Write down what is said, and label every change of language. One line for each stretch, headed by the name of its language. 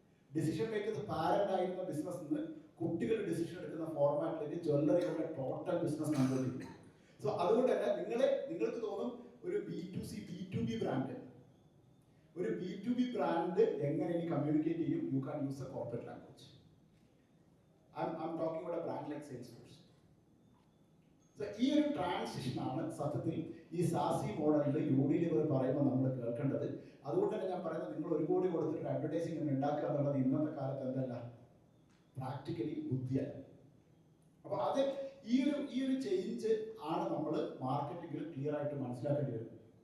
Malayalam: Decision makers parent ആയിരുന്ന business നിന്ന് കുട്ടികൾ ഡിസിഷൻ എടുക്കുന്ന ഫോർമാറ്റിലേക്ക് ജ്വല്ലറിയുടെ ടോട്ടൽ ബിസിനസ് കൺവേർട്ട് ചെയ്യുന്നു. സോ അതുകൊണ്ട് തന്നെ നിങ്ങൾക്ക് തോന്നും ഒരു B2C B2B ബ്രാൻഡ്, ഒരു B2B ബ്രാൻഡ് എങ്ങനെ ഇനി കമ്മ്യൂണിക്കേറ്റ് ചെയ്യും?
English: You can use a corporate language. I'm talking about a brand like Salesforce.
Malayalam: So ഈ ഒരു ട്രാൻസിഷൻ ആണ് സത്യത്തിൽ ഈ സാസി മോഡലിൽ യൂണിലിവർ പറയുമ്പോൾ നമ്മൾ കേൾക്കേണ്ടത്. അതുകൊണ്ട് തന്നെ ഞാൻ പറയുന്നത്, നിങ്ങൾ 1 കോടി കൊടുത്തിട്ട് അഡ്വർടൈസിംഗ് ഉണ്ടാക്കുക എന്നുള്ളത് ഇന്നത്തെ കാലത്ത് എന്തല്ല, പ്രാക്ടിക്കലി ബുദ്ധിയല്ല. അപ്പൊ അത് ഈ ഒരു ചേഞ്ച് ആണ് നമ്മൾ മാർക്കറ്റിംഗിൽ ക്ലിയർ ആയിട്ട് മനസ്സിലാക്കേണ്ടി വരുന്നത്.